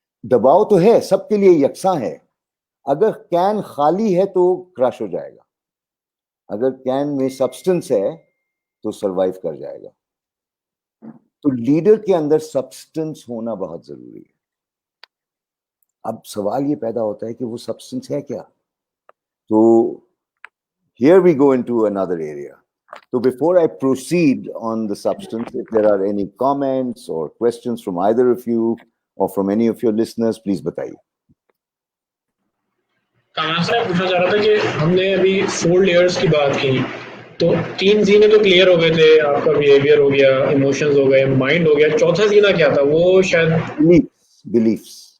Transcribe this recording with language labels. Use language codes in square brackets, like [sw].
[ur] دباؤ تو ہے, سب کے لیے یکساں ہے. اگر کین خالی ہے تو کرش ہو جائے گا, اگر کین میں سبسٹنس ہے تو سروائیو کر جائے گا. تو لیڈر کے اندر سبسٹنس ہونا بہت ضروری ہے. اب سوال یہ پیدا ہوتا ہے کہ وہ سبسٹنس ہے کیا؟ تو [en] here we go into another area. So before I proceed on the substance, if there are any comments or questions from either of you or from any of your listeners, please [ur] بتائیے. کامران صاحب پوچھنا چاہ رہا تھا کہ ہم نے ابھی 4 لیئرس کی بات کی, تو 3 زینے تو کلیئر ہو گئے تھے, آپ کا بیہیویئر ہو گیا, ایموشنز ہو گئے, مائنڈ ہو گیا. چوتھا زینہ کیا تھا؟ وہ شاید بلیفس.